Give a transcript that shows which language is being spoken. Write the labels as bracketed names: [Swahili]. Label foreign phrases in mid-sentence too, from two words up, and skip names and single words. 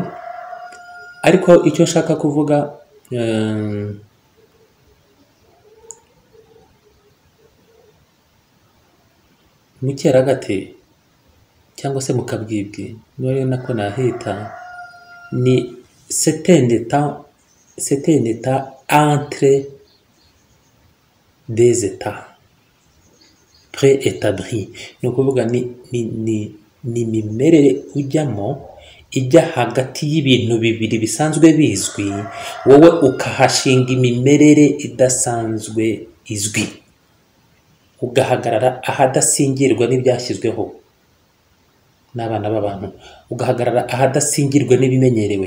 [Kinyarwanda] Ariko icyo nshaka kuvuga, mu cyeragati cyangwa se mu kabwibwi, niyo nako nahita, ni [French] c'est un état entre des états préétablis. [Kinyarwanda] Ni ukuvuga ni imimerere ujyamo ijya hagati y'ibintu bibiri bisanzwe bizwi, wowe ukahashinga imimerere idasanzwe izwi, ugahagarara ahadasingirwa n'ibyashyizweho n'abana b'abantu, ugahagarara ahadasingirwa n'ibimenyerewe.